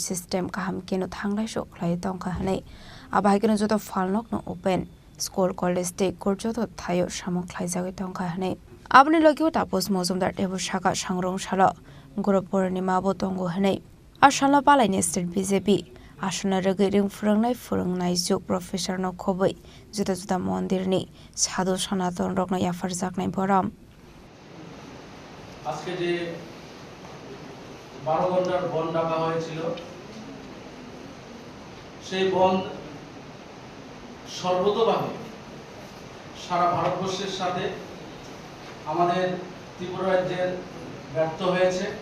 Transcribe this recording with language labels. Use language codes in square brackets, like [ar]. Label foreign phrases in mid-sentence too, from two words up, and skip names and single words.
[trp] system kaham keno thanglai sho khlai tongkha hanei abai keno joto falnok no [en] open school college [trp] te korjoto thayo samok khlai jagai tongkha hanei abni logio tapos mozumdar tebu shaka sangrong shala goropor ni mabo tongo hanei ashala palai ne state BJP asuna rege ring furangnai juk professor no khoboi juta juta mondir ni sadhu sanaton rok no yafar jaknai boram [bn] আজকে যে 12 ঘন্টার বন্ধ ডাকা হয়েছিল সেই বন্ধ সর্বতোভাবে সারা ভারতবর্ষের সাথে আমাদের ত্রিপুরা রাজ্যের ব্যর্থ হয়েছে